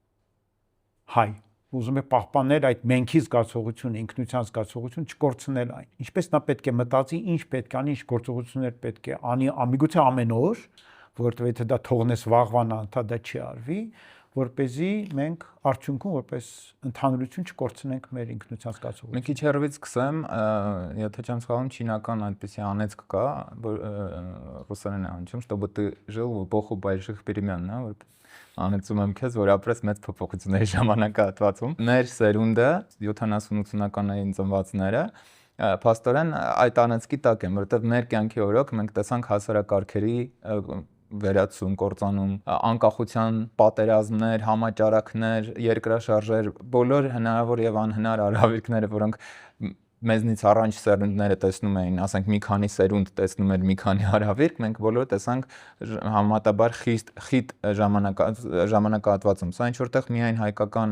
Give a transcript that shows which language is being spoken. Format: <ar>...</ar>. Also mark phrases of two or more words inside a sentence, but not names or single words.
<hy>հայ, ուզում է պահպանել այդ մենքի զգացողությունը, ինքնության զգացողությունը, չկորցնել այն։ Ինչպես նա պետք է մտածի, ինչ պետք է անի, ինչ գործողություններ պետք է անի, ամիգուցե ամեն օր, որովհետև եթե դա թողնես վաղվան անդա դա չի արվի, որպեսզի մենք արդյունքում որպես ընդհանրություն չկորցնենք մեր ինքնության զգացողությունը։ Մի քիչ հեռվից սկսեմ, եթե չեմ սխալվում, չինական այդպիսի անեծք կա, որ ռուսերեն է հնչում,</hy> <ru>чтобы ты жил в эпоху больших перемен,</ru> <hy>հա, որ անեցում եմ քեզ, որ ապրես մեծ փոփոխությունների ժամանակահատվածում։ Մեր սերունդը 70-80-ականներին ծնվածները փաստորեն այդ անեծքի տակ են, որովհետև մեր կյանքի օրոք մենք տեսանք հասարակարգերի վերացում, կործանում, անկախության պատերազմներ, համաճարակներ, երկրաշարժեր, բոլոր հնարավոր եւ անհնար արհավիրքները, որոնք մեզնից առաջ սերունդները տեսնում էին, ասենք մի քանի սերունդ տեսնում էր մի քանի արհավիրք, մենք բոլորը տեսանք համատաբար խիտ ժամանակահատվածում։ Սա ինչ որտեղ միայն հայկական</hy>